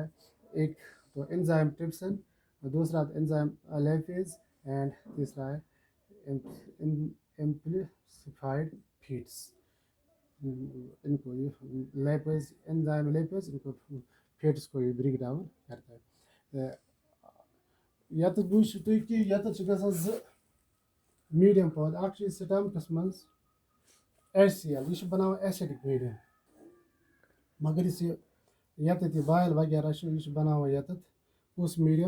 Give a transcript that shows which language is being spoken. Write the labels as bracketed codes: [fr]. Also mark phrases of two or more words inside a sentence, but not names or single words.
[ur] ایک تو [en] enzyme trypsin, [ur] دوسرا [en] enzyme lipase, [ur] اینڈ تیسرا ہے [en] amplified fats. [ur] ان کو لیپیز، [en] enzyme lipase, [ur] ان کو فیٹس کو یہ [en] break down [ur] کرتا ہے. [ks] یتھ وٕچھو تُہۍ کہِ یتھ چھِ گژھان 2 میٖڈیم پاد، اکھ چھُ سٹمکس منٛز HCl، یہِ چھُ بناوان ایسڈک میٖڈیم، مگر یُس یتھ یہِ بایل وغیرہ چھُ یہِ چھُ بناوان یتھ کُس میٖڈیم؟